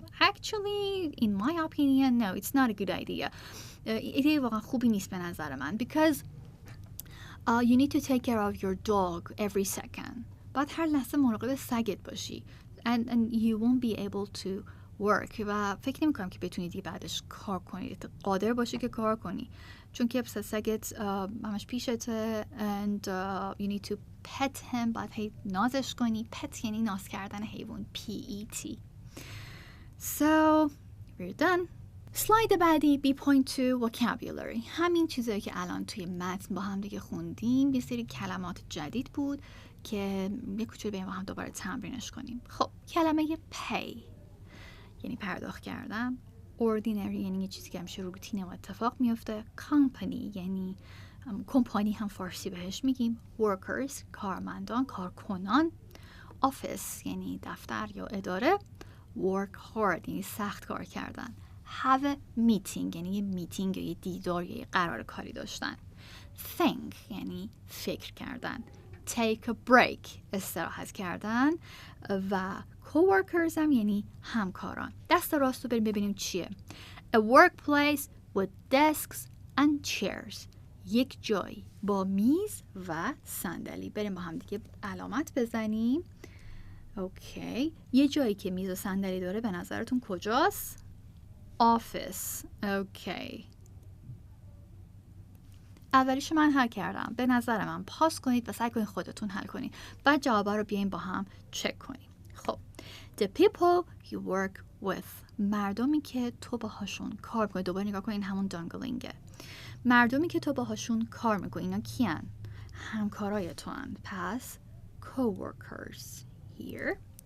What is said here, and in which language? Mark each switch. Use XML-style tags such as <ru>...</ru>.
<en>Actually in my opinion no, it's not a good idea.</en> <fa>ایده واقعا خوبی نیست به نظر من.</fa> <en>Because you need to take care of your dog every second.</en> <fa>باید هر لحظه مراقب سگت باشی.</fa> <en>And you won't be able to work.</en> <fa>و فکر نمی کنم که بتونی دیگه بعدش کار کنی. قادر باشی که کار کنی. چون که سگت همش پیشته.</fa> <en>And you need to pet him.</en> <fa>باید هی نازش کنی. Pet یعنی ناز کردن حیوان.</fa> <en>P-E-T. So we're done.</en> <fa>سلاید بعدی</fa> <en>be point to vocabulary.</en> <fa>همین چیزایی که الان توی متن با هم دیگه خوندیم. یه سری کلمات جدید بود که یه کوچولو بریم با هم دوباره تمرینش کنیم. خب کلمه pay یعنی پرداخت کردن. ordinary یعنی یه چیزی که همیشه روتینه و اتفاق میفته. company یعنی کمپانی هم فارسی بهش میگیم. workers کارمندان، کارکنان. office یعنی دفتر یا اداره. work hard یعنی سخت کار کردن. have a meeting یعنی یه میتینگ یا یه دیدار یا یه قرار کاری داشتن. think یعنی فکر کردن.</fa> <en>take a break</en> <fa>استراحت کردن. و coworkers هم یعنی همکاران. دست راست رو بریم ببینیم چیه.</fa> <en>a workplace with desks and chairs.</en> <fa>یک جایی با میز و صندلی. بریم با هم دیگه علامت بزنیم. اوکی. یه جایی که میز و صندلی داره به نظرتون کجاست؟ office. اوکی. اولیشو من حل کردم. به نظر من پاس کنید و سعی کنید خودتون حل کنید. بعد جوابا رو بیاین با هم چک کنیم. خب.</fa> <en>The people you work with.</en> <fa>مردمی که تو باهاشون کار می‌کنی. دوباره نگاه کنین همون دانگلینگه. مردمی که تو باهاشون کار می‌کنی. اینا کیان؟ همکارای تو هستند. پس</fa> <en>coworkers here.</en>